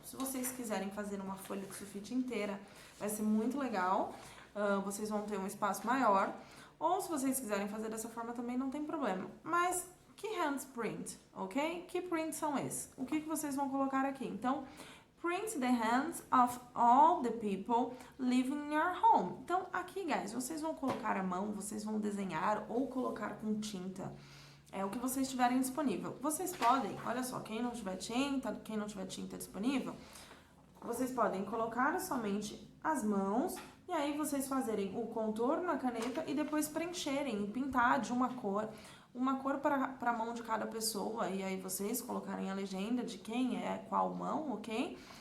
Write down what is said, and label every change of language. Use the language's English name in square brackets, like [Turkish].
[Portuguese] Se vocês quiserem fazer uma folha de sulfite inteira, vai ser muito legal. Vocês vão ter um espaço maior. Ou se vocês quiserem fazer dessa forma também, não tem problema. Mas, que handprint, ok? Que prints são esses? O que vocês vão colocar aqui? [English] Então, print the hands of all the people living in your home. [Portuguese] Então, aqui, guys, vocês vão colocar a mão, vocês vão desenhar ou colocar com tinta. O que vocês tiverem disponível. Vocês podem, olha só, quem não tiver tinta disponível, vocês podem colocar somente as mãos e aí vocês fazerem o contorno na caneta e depois preencherem, pintar de uma cor para a mão de cada pessoa e aí vocês colocarem a legenda de quem é qual mão, ok?